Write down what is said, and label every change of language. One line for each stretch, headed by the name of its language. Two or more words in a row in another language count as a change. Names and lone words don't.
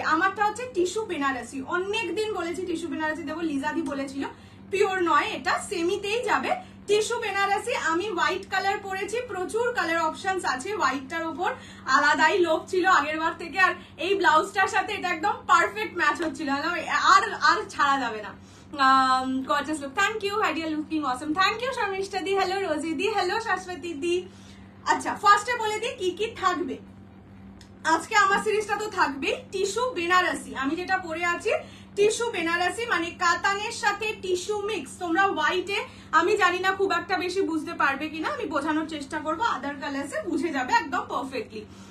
Bangla: আমারটা হচ্ছে টিস্যু বেনারসি, অনেকদিন বলেছি টিস্যু বেনারসি দেবো, লিজাদি বলেছিল পিওর নয়, এটা সেমিতেই যাবে। টিস্যু বেনারসি আমি
English: white colour
Bangla: পরেছি, প্রচুর
English: colour options
Bangla: আছে, হোয়াইটটার উপর আলাদাই লোভ ছিল আগের বার থেকে, আর এই ব্লাউজটার সাথে এটা একদম
English: perfect match
Bangla: হচ্ছিল, আর ছাড়া যাবে না।
English: Gorgeous look, thank you, Hadia looking awesome, thank you Sharmishta di, hello Rosie di, hello Shashwati di।
Bangla: আচ্ছা ফার্স্টে বলে দিই কি কি থাকবে আজকে। আমার সিরিজটা তো থাকবে টিস্যু বেনারসি, আমি যেটা পরে আছি টিস্যু বেনারসি মানে কাতানের সাথে টিস্যু মিক্স। তোমরা হোয়াইটে আমি জানি না খুব একটা বেশি বুঝতে পারবে কিনা, আমি বোঝানোর চেষ্টা করবো,
English: other colourse
Bangla: বুঝে যাবে একদম পারফেক্টলি।